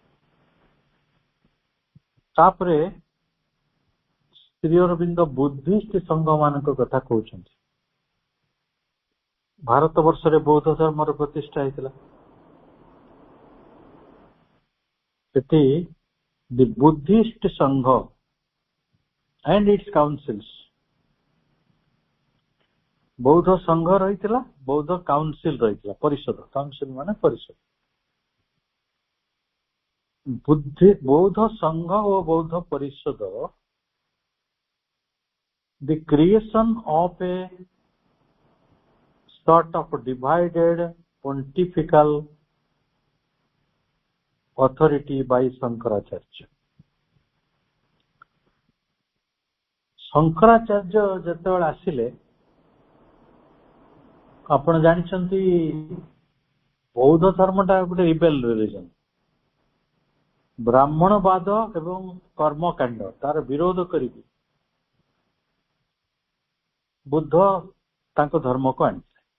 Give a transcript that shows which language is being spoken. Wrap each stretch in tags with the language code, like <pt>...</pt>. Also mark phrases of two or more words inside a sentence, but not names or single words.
<or>ତାପରେ ଶ୍ରୀ ଅରବିନ୍ଦ ବୁଦ୍ଧିଷ୍ଟ ସଂଘ ମାନଙ୍କ କଥା କହୁଛନ୍ତି। ଭାରତ ବର୍ଷରେ ବୌଦ୍ଧ ଧର୍ମର ପ୍ରତିଷ୍ଠା ହେଇଥିଲା। ସେଠି</or> <en>the Buddhist</en> <or>ସଂଘ</or> <en>and its councils,</en> <or>ବୌଦ୍ଧ ସଂଘ ରହିଥିଲା, ବୌଦ୍ଧ କାଉନସିଲ ରହିଥିଲା, ପରିଷଦ। କାଉନସିଲ ମାନେ ପରିଷଦ। ବୌଦ୍ଧ ସଂଘ ଓ ବୌଦ୍ଧ ପରିଷଦ</or> <en>the creation of a sort of divided pontifical authority by ଶଙ୍କରାଚାର୍ଯ୍ୟ।</en> <or>ଶଙ୍କରାଚାର୍ଯ୍ୟ ଯେତେବେଳେ ଆସିଲେ, ଆପଣ ଜାଣିଛନ୍ତି ବୌଦ୍ଧ ଧର୍ମଟା ଗୋଟେ</or> <en>rebel religion.</en> <or>ବ୍ରାହ୍ମଣବାଦ ଏବଂ କର୍ମକାଣ୍ଡ ତାର ବିରୋଧ କରିକି ବୁଦ୍ଧ ତାଙ୍କ ଧର୍ମକୁ ଆଣିଥିଲେ।</or>